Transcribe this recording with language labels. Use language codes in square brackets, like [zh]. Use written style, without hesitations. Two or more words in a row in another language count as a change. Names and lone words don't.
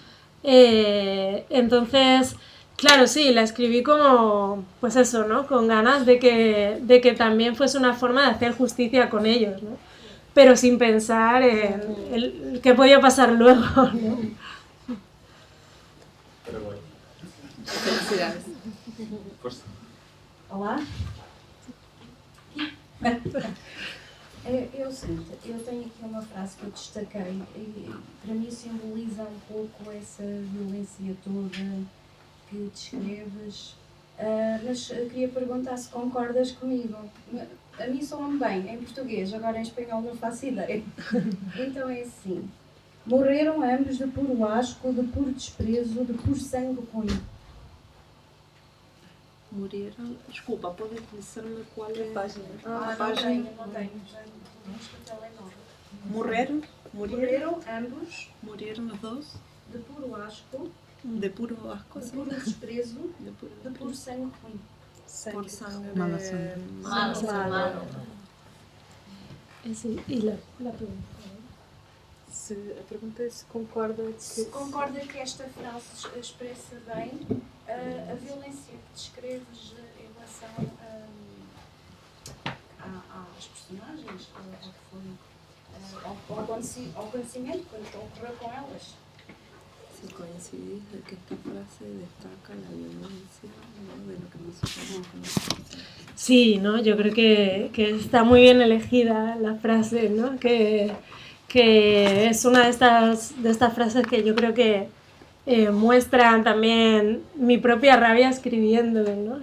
[es] Entonces, claro, sí, la escribí como, pues eso, ¿no? Con ganas de que también fuese una forma de hacer justicia con ellos, ¿no? Pero sin pensar en qué podía pasar luego, ¿no? Pero bueno. Felicidades. [pt] Força. Olá. Eu tenho aqui uma frase que eu destaquei e para mim simboliza um pouco essa violência toda que descreves, mas queria perguntar se concordas comigo. A mim soa-me bem em português, agora em espanhol não faço ideia. Então é assim: morreram ambos de puro asco, de puro desprezo, de puro sangue ruim. [es] Murieron. [pt] Desculpa, pode dizer-me qual é a página? Não tenho, já não escutei telemóvel. Morreram ambos [es] Murieron los dos [pt] de puro asco, [es] de puro asco, [pt] de puro desprezo, de puro sangue ruim. [es] por sangre Mala sangre. Malo. Sí, y la pregunta. [pt] A pergunta é se concorda Se concorda que esta frase expressa bem a violência que descreves em relação às personagens, ao acontecimento que ocorreu com elas. [es] si coincidís de que esta frase destaca la violencia, ¿no? De lo que nosotros conocemos. Sí, ¿no? Yo creo que está muy bien elegida la frase, ¿no? Que es una de estas frases que yo creo que muestran también mi propia rabia escribiendo, ¿no?